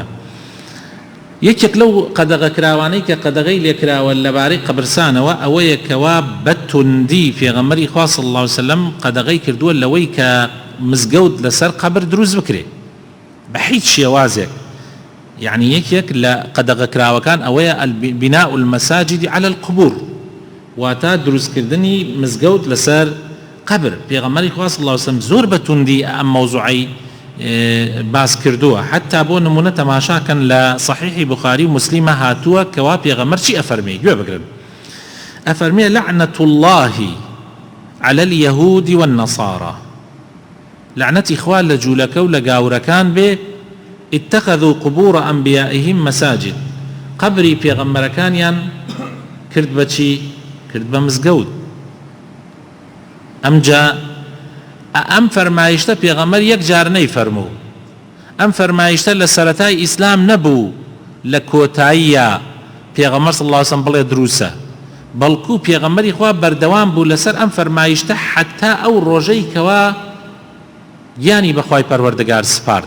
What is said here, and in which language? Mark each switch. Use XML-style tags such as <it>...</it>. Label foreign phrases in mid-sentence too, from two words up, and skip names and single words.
<ckb>یەکێک لەو قەدەغەکراوانەی کە قەدەغەی لێکراوە لەبارەی قەبرستانەوە ئەوەیە کەوا بە توندی پێغەمبەری خوا</ckb> <ar>صلی الله علیه وسلم</ar> <ckb>قەدەغەی کردووە لەوەی کە مزگەوت لەسەر قەبر دروست بکرێ بە هیچ شێوازێک. یعنی یەکێک لە قەدەغەکراوەکان ئەوەیە</ckb> <ar>بناء المساجد على القبور،</ar> <ckb>واتە دروستکردنی مزگەوت لەسەر قەبر. پێغەمبەری خوا</ckb> <ar>صلی الله علیه وسلم</ar> <ckb>زۆر بە توندی ئەم مەوزوعەی باس کردووە. حتا بۆ نمونە تەماشاکەن لە صحیحی بوخاری و مسلیمە هاتووە کەوا پێغەمبەر چی ئەفەرمێ؟ گوێ بگرن. ئەفەرمێ</ckb> <ar>لعنة الله على اليهود والنصارى،</ar> <ckb>لعنەتی خوا لە جوولەکە و لە گاورەکان بێ</ckb> <ar>اتخذوا قبور أنبيائهم مساجد،</ar> <ckb>قبری پێغەمبەرەکانیان کرد بە چی؟ کرد بە مزگەوت. ئەمجا ئەم فەرمایشتە پێغەمبەر یەک جار نەیفەرموو. ئەم فەرمایشتە لە سەرەتای ئیسلام نەبوو، لە کۆتاییە پێغەمبەر</ckb> <ar>صلی الله علیه وسلم</ar> <ckb>بڵێ دروسە، بەڵکو پێغەمبەری خوا بەردەوام بوو لەسەر ئەم فەرمایشتە حتا ئەو ڕۆژەی کەوا گیانی بەخوای پەروەردگار سپارد.</ckb>